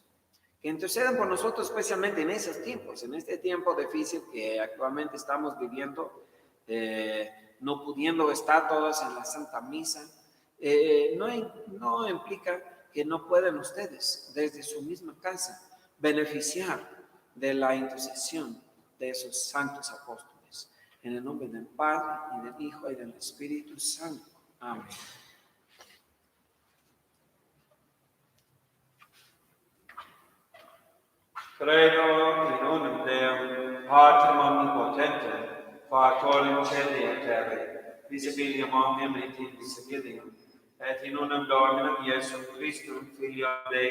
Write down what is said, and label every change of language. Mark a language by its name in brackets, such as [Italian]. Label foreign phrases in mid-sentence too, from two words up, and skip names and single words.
[Spanish] Que interceden por nosotros especialmente en esos tiempos, en este tiempo difícil que actualmente estamos viviendo, no pudiendo estar todos en la Santa Misa. No implica que no puedan ustedes desde su misma casa beneficiar de la intercesión de esos santos apóstoles. En el nombre del Padre, y del Hijo, y del Espíritu Santo. Amén. [Latin] Credo in unum Deum, Patrem omnipotentem, Factorem caeli et terrae, visibilium omnium et invisibilium, et in unum Dominum Iesum Christum, Filium Dei